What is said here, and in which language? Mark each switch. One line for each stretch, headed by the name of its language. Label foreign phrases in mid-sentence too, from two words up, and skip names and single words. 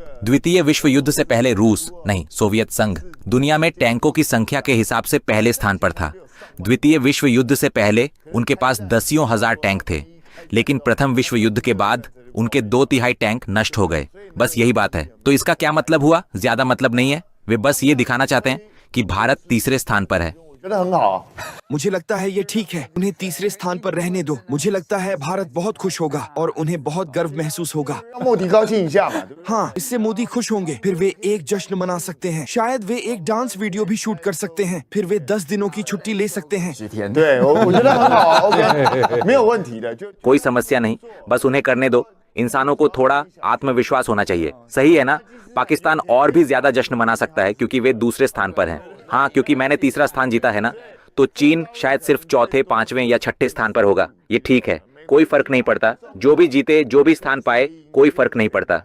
Hindi: द्वितीय विश्व युद्ध से पहले रूस नहीं, सोवियत संघ दुनिया में टैंकों की संख्या के हिसाब से पहले स्थान पर था। द्वितीय विश्व युद्ध से पहले उनके पास दसियों हजार टैंक थे, लेकिन प्रथम विश्व युद्ध के बाद उनके 2/3 टैंक नष्ट हो गए। बस यही बात है। तो इसका क्या मतलब हुआ? ज्यादा मतलब नहीं है। वे बस ये दिखाना चाहते हैं कि भारत तीसरे स्थान पर है।
Chinese: 觉得很好。
Hindi: मुझे लगता है ये ठीक है। उन्हें तीसरे स्थान पर रहने दो। मुझे लगता है भारत बहुत खुश होगा और उन्हें बहुत गर्व महसूस होगा।
Chinese: 让莫迪高兴一下嘛，对不对？
Hindi: हाँ, इससे मोदी खुश होंगे। फिर वे एक जश्न मना सकते हैं। शायद वे एक
English: dance video
Hindi: भी शूट कर सकते हैं। फिर वे 10 दिनों की छुट्टी ले सकते हैं।
Chinese: 10 天。对我觉得很好啊，OK， 没有问题的。就
Hindi: कोई समस्या नहीं, बस उन्हें करने दो। इंसानों को थोड़ा आत्मविश्वास होना चाहिए। सही है ना? पाकिस्तान और भी ज्यादा जश्न मना सकता है क्योंकि वे दूसरे स्थान पर हैं। हाँ, क्योंकि मैंने तीसरा स्थान जीता है ना। तो चीन शायद सिर्फ चौथे, पांचवें या छठे स्थान पर होगा। ये ठीक है, कोई फर्क नहीं पड़ता। जो भी जीते, जो भी स्थान पाए, कोई फर्क नहीं पड़ता।